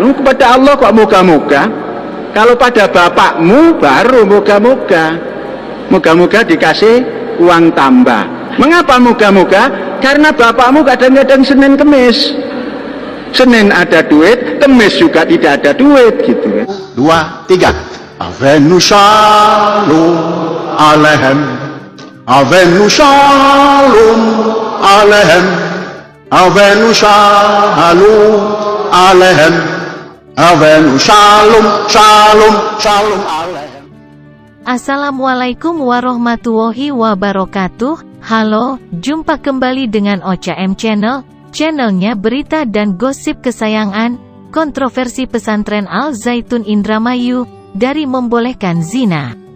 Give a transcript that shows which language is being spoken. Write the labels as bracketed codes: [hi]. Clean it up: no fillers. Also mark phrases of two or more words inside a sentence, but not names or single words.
[id] Lu kepada Allah kok moga-moga? Kalau pada bapakmu baru moga-moga. Moga-moga dikasih uang tambah. Mengapa moga-moga? Karena bapakmu kadang-kadang Senin Kemis. Senin ada duit, Kemis juga tidak ada duit gitu kan. 2, 3. [he] אבינו שלום עליכם. אבינו שלום עליכם. אבינו שלום עליכם. אבינו שלום שלום שלום עליכם. [ar] السلام عليكم ورحمة الله وبركاته. [id] Halo, jumpa kembali dengan Ocha M Channel, channelnya berita dan gosip kesayangan. Kontroversi pesantren Al Zaitun Indramayu dari membolehkan zina.